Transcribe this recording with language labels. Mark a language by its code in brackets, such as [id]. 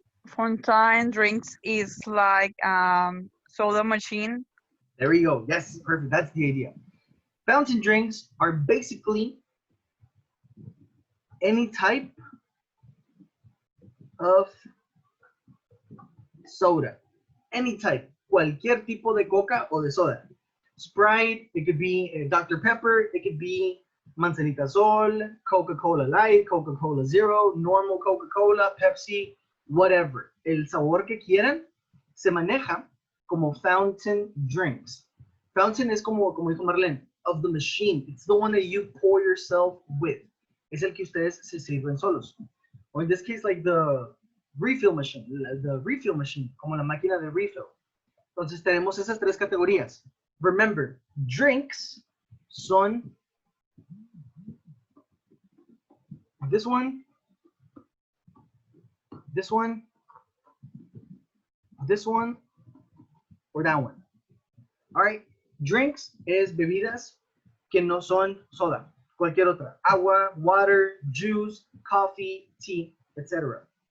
[en] fountain drinks is like soda machine. There we go. Yes, perfect. That's the idea. Fountain drinks are basically any type of soda. Any type. [es] Cualquier tipo de coca o de soda. [en] Sprite, it could be Dr. Pepper, it could be Manzanita Sol, Coca-Cola Light, Coca-Cola Zero, normal Coca-Cola, Pepsi, whatever. [es] El sabor que quieran se maneja como fountain drinks. Fountain es como dijo Marlene, [en] of the machine. It's the one that you pour yourself with. [es] Es el que ustedes se sirven solos. [en] Or in this case, like the refill machine, [es] como la máquina de refill. Entonces tenemos esas tres categorías. [en] Remember, drinks son this one, this one, this one, or that one. All right. [es] Drinks es bebidas que no son soda. Cualquier otra. Agua, [en] water, juice, coffee, tea, etc.